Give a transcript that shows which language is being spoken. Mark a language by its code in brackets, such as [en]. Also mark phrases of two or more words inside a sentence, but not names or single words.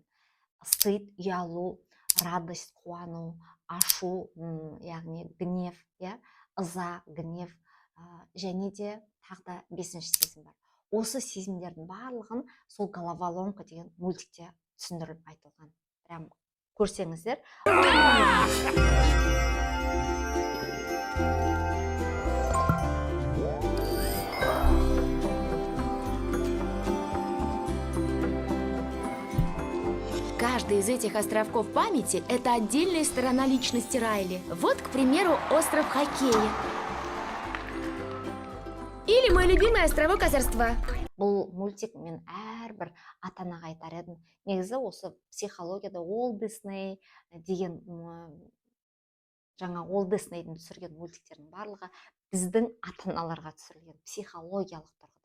[kk] Стыд, ұялу, радость, қуану, ашу, яғни гнев, ыза, гнев, және де тағы да 5-ші сезім бар. Осы сезімдердің барлығын сол головоломка деген мультикте түсіндіріліп айтылған. Прям көрсеңіздер. [ru] Каждый из этих островков памяти – это отдельная сторона личности Райли. Вот, к примеру, остров хоккея. Или мой любимый островок озорства. [kk] Бұл мультик мен әрбір ата-анаға айтар едім. Негізі осы психологияда Уолт Дисней деген жаңа Уолт Диснейдің түсірген мультиктердің барлығы біздің ата-аналарға түсірілген психологиялық тұрғыда.